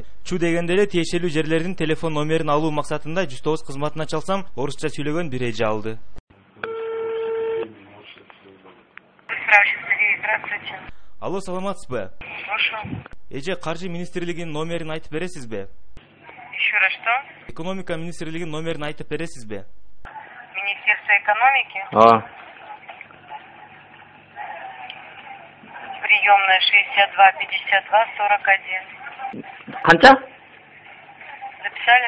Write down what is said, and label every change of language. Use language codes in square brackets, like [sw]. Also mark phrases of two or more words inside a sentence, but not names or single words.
[ky] Чу дегенде эле тиешелүү жерлердин телефон номерин алуу максатында 109 кызматына чалсам, орусча сүйлөгөн бир эже алды. Алло, саламатсызбы? [ru] Слушаю. [ky] Эже, Каржы министрлигинин номерин айтып бересизби? [ru] Еще раз что? [ky] Экономика министрлигинин номерин айтып бересизби? [ru] Министерство экономики. Приемная 62 52 41. [ky] Канча? [ru] Записали?